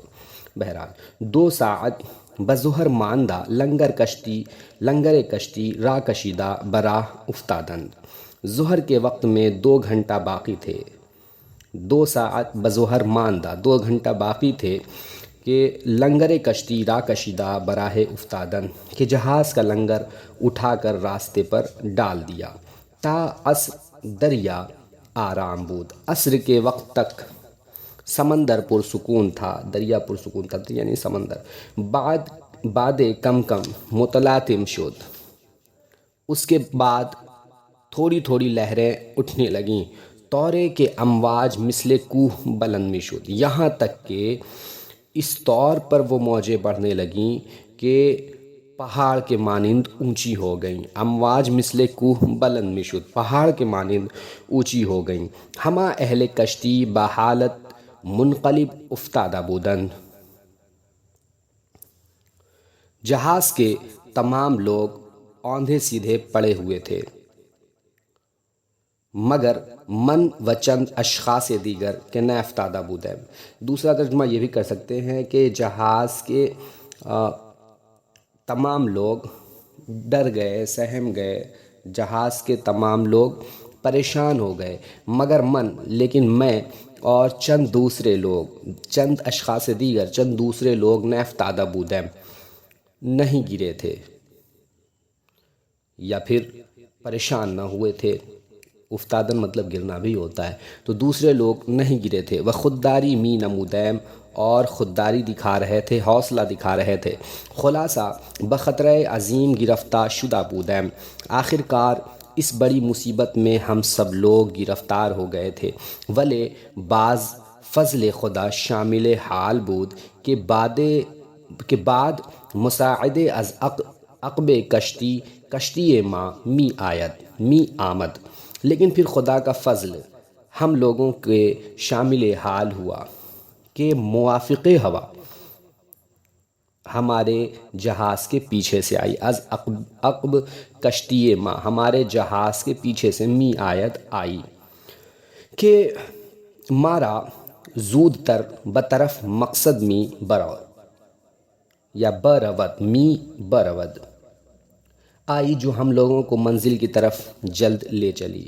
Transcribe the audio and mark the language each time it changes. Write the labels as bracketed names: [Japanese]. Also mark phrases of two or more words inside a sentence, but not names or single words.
[Persian] بہرحال 2 ساعت بظہر ماندہ لنگر کشتی را کشیدہ براہ افتادند۔ [Urdu] ظہر کے وقت میں 2 گھنٹہ باقی تھے۔ [Persian] 2 ساعت بظہر ماندہ، [Urdu] 2 گھنٹہ باقی تھے کہ [Persian] لنگر کشتی را کشیدہ براہ افتادند، [Urdu] کہ جہاز کا لنگر اٹھا کر راستے پر ڈال دیا۔ [Persian] تا عصر دریا آرام بود، [Urdu] عصر کے وقت تک سمندر پرسکون تھا، دریا پرسکون تھا یعنی سمندر۔ [Persian] بعد کم متلاطم شد، [Urdu] اس کے بعد تھوڑی تھوڑی لہریں اٹھنے لگیں۔ [Persian] طورے کے امواج مثل کوہ بلند می شد، [Urdu] یہاں تک کہ اس طور پر وہ موجیں بڑھنے لگیں کہ پہاڑ کے مانند اونچی ہو گئیں۔ [Persian] امواج مثل کوہ بلند می شد، [Urdu] پہاڑ کے مانند اونچی ہو گئیں۔ [Persian] ہما اہل کشتی بحالت منقلب افتادہ بودند، [Urdu] جہاز کے تمام لوگ اوندھے سیدھے پڑے ہوئے تھے، [Persian] مگر من و چند اشخاص دیگر کہ نہ افتادہ بودند۔ [Urdu] دوسرا ترجمہ یہ بھی کر سکتے ہیں کہ جہاز کے تمام لوگ ڈر گئے، سہم گئے، جہاز کے تمام لوگ پریشان ہو گئے، مگر لیکن میں اور [Persian] چند اشخاص دیگر، [Urdu] چند دوسرے لوگ [Persian] نہ افتادہ بودند، [Urdu] نہیں گرے تھے یا پھر پریشان نہ ہوئے تھے۔ افتادن مطلب گرنا بھی ہوتا ہے، تو دوسرے لوگ نہیں گرے تھے۔ [Persian] وہ خودداری می نمودیم، [Urdu] اور خودداری دکھا رہے تھے، حوصلہ دکھا رہے تھے۔ [Persian] خلاصہ بخطرہ عظیم گرفتہ شدہ بودیم، [Urdu] آخر کار اس بڑی مصیبت میں ہم سب لوگ گرفتار ہو گئے تھے، [Persian] ولے بعض فضل خدا شامل حال بود کہ بعد مساعده از عقب کشتی ما می آمد، [Urdu] لیکن پھر خدا کا فضل ہم لوگوں کے شامل حال ہوا کہ موافق ہوا ہمارے جہاز کے پیچھے سے آئی، [Persian] از عقب کشتی ما [Urdu] ہمارے جہاز کے پیچھے سے [Persian] می آیت [Urdu] آئی [Persian] کہ مارا زود تر بطرف مقصد می برود یا برود می برود [Urdu] آئی، جو ہم لوگوں کو منزل کی طرف جلد لے چلی۔